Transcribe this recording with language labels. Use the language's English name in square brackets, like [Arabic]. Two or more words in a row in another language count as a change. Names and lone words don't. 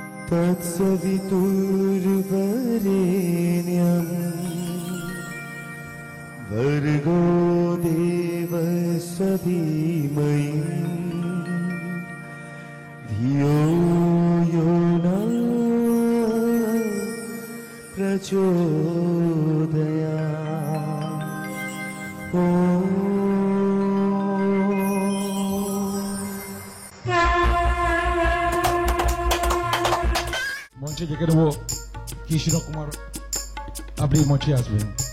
[Sanskrit] तत्सवितुर्वरेण्यं भर्गो देवस्य धीमहि धियो यो नः प्रचोदयात्। [Bangla] মঞ্চে ডেকে নেব কৃষ্ণ কুমার, আপনি মঞ্চে আসবেন।